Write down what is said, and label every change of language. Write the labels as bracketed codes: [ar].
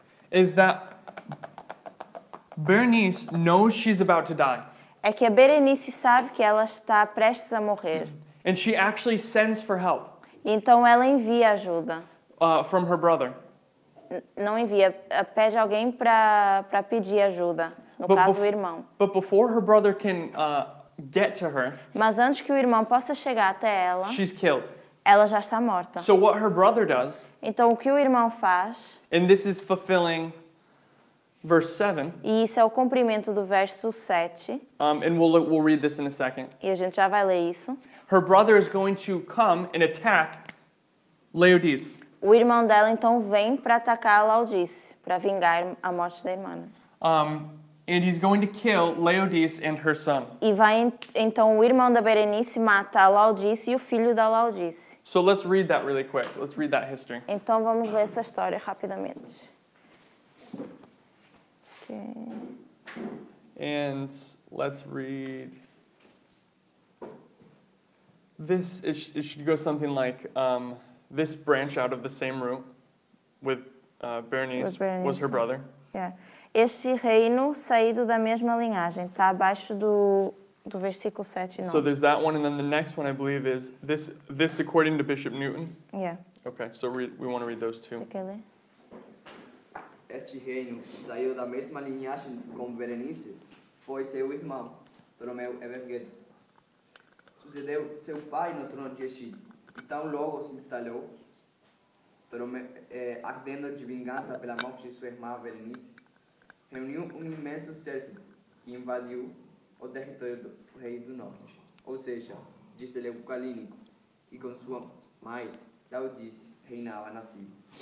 [en] is that Bernice knows she's about to die, [pt] é que a Berenice sabe que ela está prestes a morrer. [en] and she actually sends for help [pt] Então ela envia ajuda. [en] from her brother. [pt] Não envia, pede alguém para pedir ajuda. No caso, o irmão. [en] But before her brother can get to her, [pt] Mas antes que o irmão possa chegar até ela, [en] she's killed. [pt] ela já está morta. [en] So what her brother does, [pt] Então o que o irmão faz, [en] and this is fulfilling verse 7, [pt] e isso é o cumprimento do verso 7, [en] and we'll read this in a second. [pt] e a gente já vai ler isso. [en] Her brother is going to come and attack Laodice. [pt] O irmão dela então vem para atacar a Laodice, para vingar a morte da irmã. [en] And he's going to kill Laodice and her son. [pt] E vai então o irmão da Berenice mata a Laodice e o filho da Laodice. [en] So let's read that really quick. Let's read that history. [pt] Então vamos ler essa história rapidamente. [en] Okay. And let's read this. It should go something like this branch out of the same root with Berenice [pt] Berenice. [en] was her brother. Yeah. [pt] Este reino saído da mesma linhagem. Está abaixo do versículo 7 e 9. [en] So there's that one, and then the next one I believe is this according to Bishop Newton. Yeah. Okay, so we want to read those two. [pt] Você quer ler? Este reino saiu da mesma linhagem com Berenice, foi seu irmão, Ptolomeu Evergetes. Sucedeu seu pai no trono de Egito, e tão logo se instalou, ardendo de vingança pela morte de sua irmã Berenice, reuniu um imenso exército e invadiu o território do rei do norte, ou seja, de Seleuco Calínico, que com sua mãe Laodice reinava na Síria.